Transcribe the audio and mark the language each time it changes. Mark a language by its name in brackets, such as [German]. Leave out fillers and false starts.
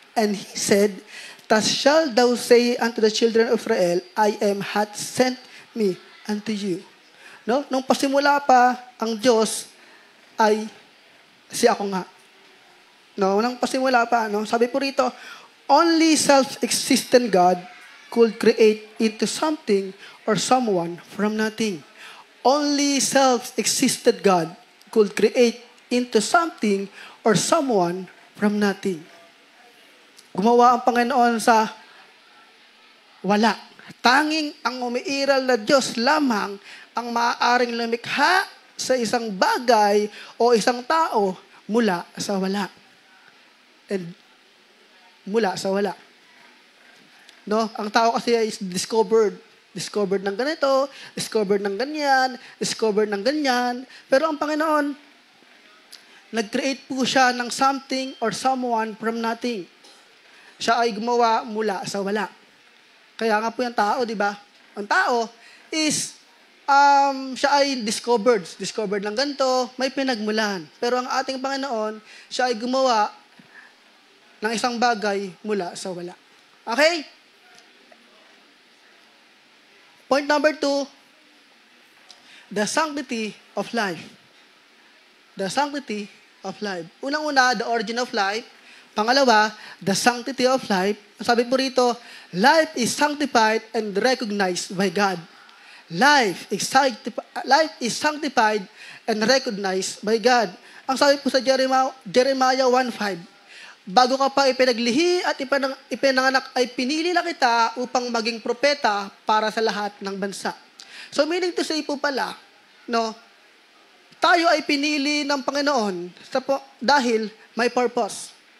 [English] And he said, thus shalt thou say unto the children of Israel, I am hath sent me unto you. No? [Filipino] Nung pasimula pa ang Diyos ay si ako nga. No, nang pasimula pa, no? Sabi po rito, [English] only self-existent God could create into something or someone from nothing. Only self-existent God could create into something or someone from nothing. [Filipino] Gumawa ang Panginoon sa wala. Tanging ang umiiral na Diyos lamang ang maaaring lumikha sa isang bagay o isang tao mula sa wala. And mula sa wala. No? Ang tao kasi is discovered. Discovered ng ganito, discovered ng ganyan, discovered ng ganyan. Pero ang Panginoon, nag-create po siya ng [English] something or someone from nothing. [Filipino] Siya ay gumawa mula sa wala. Kaya nga po yung tao, di ba? Ang tao is, siya ay discovered ng ganito, may pinagmulan. Pero ang ating Panginoon, siya ay gumawa ng isang bagay mula sa wala. Okay? [English] Point number 2, the sanctity of life. The sanctity of life. Unang-una, the origin of life. Pangalawa, the sanctity of life. [Filipino] Sabi po rito, [English] life is sanctified and recognized by God. Life is sanctified and recognized by God. [Filipino] Ang sabi po sa Jeremiah 1:5, bago ka pa ipinaglihi at ipinanganak ay pinili na kita upang maging propeta para sa lahat ng bansa. [English] So meaning to say [Filipino] po pala, no, tayo ay pinili ng Panginoon dahil may purpose.